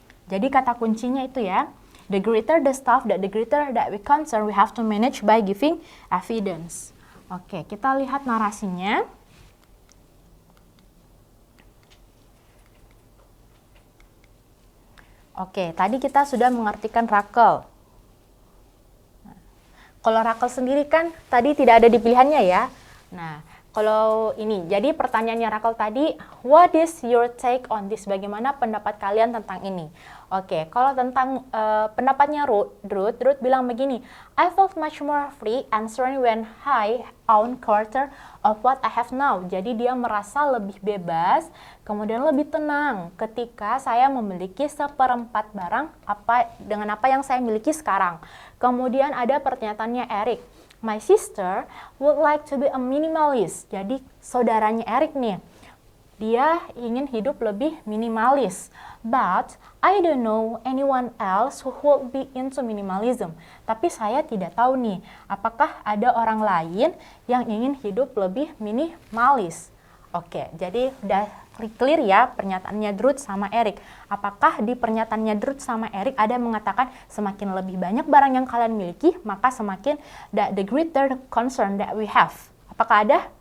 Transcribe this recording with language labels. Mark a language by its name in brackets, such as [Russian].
[Indonesian] Jadi kata kuncinya itu ya, [English] the greater the stuff, the greater that we concern, we have to manage by giving evidence. [Indonesian] Oke, kita lihat narasinya. Oke, tadi kita sudah mengartikan Rakel. Kalau Rakel sendiri kan tadi tidak ada di pilihannya ya. Nah, kalau ini, jadi pertanyaannya Rakel tadi, [English] what is your take on this? [Indonesian] Bagaimana pendapat kalian tentang ini? Oke, kalau tentang pendapatnya Ruth bilang begini, [English] I felt much more free answering when I own quarter of what I have now. [Indonesian] Jadi dia merasa lebih bebas, kemudian lebih tenang ketika saya memiliki seperempat barang dengan apa yang saya miliki sekarang. Kemudian ada pernyataannya Eric. [English] My sister would like to be a minimalist. [Indonesian] Jadi saudaranya Eric nih, dia ingin hidup lebih minimalis. [English] But I don't know anyone else who would be into minimalism. [Indonesian] Tapi saya tidak tahu nih, apakah ada orang lain yang ingin hidup lebih minimalis. Oke, jadi udah clear ya pernyataannya Ruth sama Eric. Apakah di pernyataannya Ruth sama Eric ada mengatakan semakin lebih banyak barang yang kalian miliki, maka semakin [English] the greater concern that we have? [Indonesian] Apakah ada?